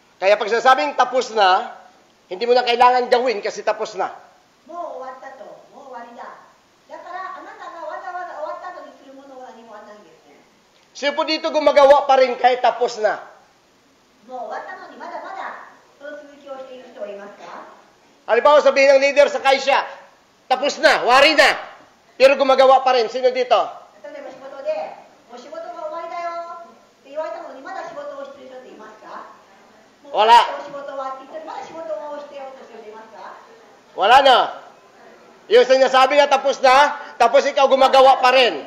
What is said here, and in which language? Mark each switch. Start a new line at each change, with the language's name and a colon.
Filipino: Kaya pag sinasabing tapos na, hindi mo na kailangan gawin kasi tapos na.
Japanese: もう終わったと、もう終わりだ。だからあなたがわざわざ終わった後にするものは何もないんですね。
Filipino: Sino po dito gumagawa pa rin kahit tapos na?
Japanese: もう終わったのにまだまだその続きをしている人はいますか？
Filipino: Halimbawa sabihin ng leader sa kaisya, tapos na, wari na. Pero gumagawa pa rin. Sino dito?
Japanese: 例えば仕事で、もう仕事が終わりだよって言われたのにまだ仕事をしている人っていますか？もうわら仕事終わって言ってまだ仕事をしてようとしている人いますか？
Filipino: Wala na. Yung sinasabi na tapos na, tapos ikaw gumagawa pa rin.